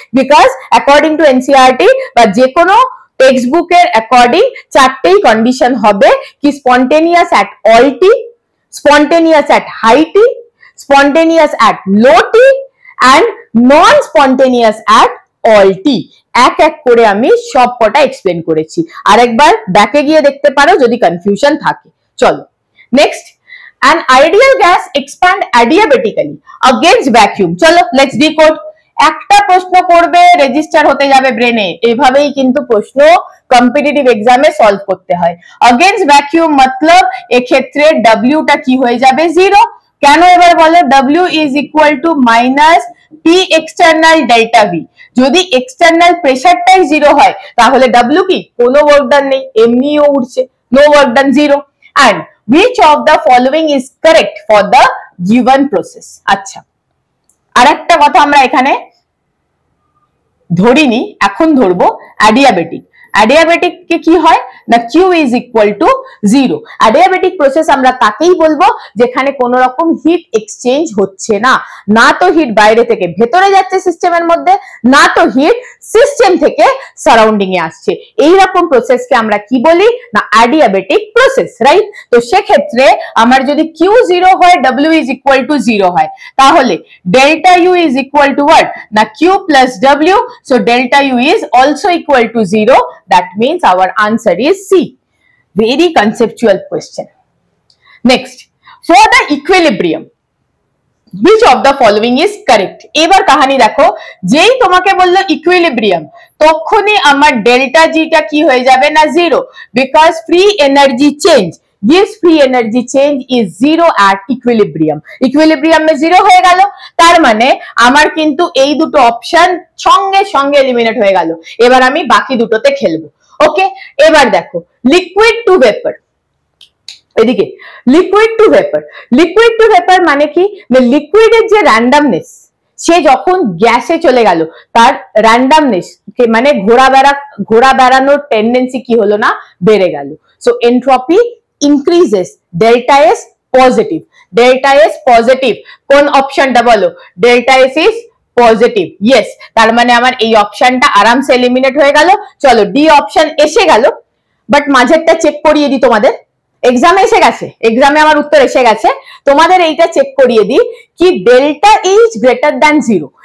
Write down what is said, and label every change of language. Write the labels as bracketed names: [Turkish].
[English] because according to NCERT [Bangla] বা যে কোনো টেক্সট বুকের অ্যাকর্ডিং চারটেই কন্ডিশন হবে, কি [English] Spontaneous at all T, spontaneous at high T, spontaneous at low T and non spontaneous at all T. [Bangla] এক এক করে আমি সব কটা এক্সপ্লেন করেছি। আরেকবার ব্যাকে গিয়ে দেখতে পারো যদি কনফিউশন থাকে। চলো next, [English] an ideal gas expand adiabatically against vacuum। চলো let's decode. [Bangla] একটা প্রশ্ন করবে, রেজিস্টার হতে যাবে ব্রেনে। এভাবেই কিন্তু প্রশ্ন কম্পিটিটিভ এক্সামে সলভ করতে হয়। अगेंस्ट ভ্যাকুয়াম মতলব এক্ষেত্রে W টা কি হয়ে যাবে? 0। কেন এবার বলো? W is equal to minus P external delta V। যদি এক্সটার্নাল প্রেসারটাই 0 হয় তাহলে W কি? কোনো ওয়ার্ক ডান নেই, এমনিও উঠছে, no work done 0। [English] and which of the following is correct for the given process? [Bangla] আচ্ছা, আরেকটা কথা আমরা এখানে ধরিনি, এখন ধরবো অ্যাডিয়াবেটিক। অ্যাডিয়াবেটিক কে কি হয় না, [English] Q is equal to 0। [Bangla] Adiabatic process আমরা তাকেই বলবো যেখানে কোনো রকম হিট এক্সচেঞ্জ হচ্ছে না, না তো হিট বাইরে থেকে ভেতরে যাচ্ছে সিস্টেমের মধ্যে, না তো হিট সিস্টেম থেকে সারাউন্ডিং এ আসছে। এই রকম প্রসেসকে আমরা কি বলি না, অ্যাডিয়াবেটিক প্রসেস, রাইট? তো সেক্ষেত্রে আমার যদি [English] Q0 হয়, W is equal to 0 হয়, তাহলে delta U is equal to what? না Q plus W, so delta U is also equal to 0. That means our answer is C. Very conceptual question. Next, for the equilibrium, which of the following is correct? [Bangla] এবার কাহিনী দেখো, যেই তোমাকে বললো equilibrium, তখনই আমার delta জি টা কি হয়ে যাবে না 0, [English] because free energy change gives free energy change is 0 at equilibrium. [Bangla] equilibrium में 0 হয়ে গেল, তার মানে আমার কিন্তু এই দুটো অপশন সঙ্গে সঙ্গে এলিমিনেট হয়ে গেল। এবার আমি বাকি দুটোতে খেলবো। ওকে, এবার দেখো লিকুইড টু ভেপার। এদিকে liquid to vapour, liquid to vapour মানে কি? লিকুইডের যে র্যান্ডমনেস, সে যখন গ্যাসে চলে গেল তার র্যান্ডমনেস মানে ঘোরা বেড়ানোর টেন্ডেন্সি কি হলো না, বেড়ে গেল। [English] So entropy increases, delta S positive, delta S positive। [Bangla] কোন অপশনটা বলো? [English] delta S is positive, yes। [Bangla] তার মানে আমার এই অপশনটা আরামসে এলিমিনেট হয়ে গেল। চলো ডি অপশন এসে গেল, বাট মাঝেরটা চেক করিয়ে দিই তোমাদের, এক্সামে এসে গেছে, এক্সামে আমার উত্তর এসে গেছে, তোমাদের এইটা চেক করিয়ে দিই কি [English] Delta H greater than 0।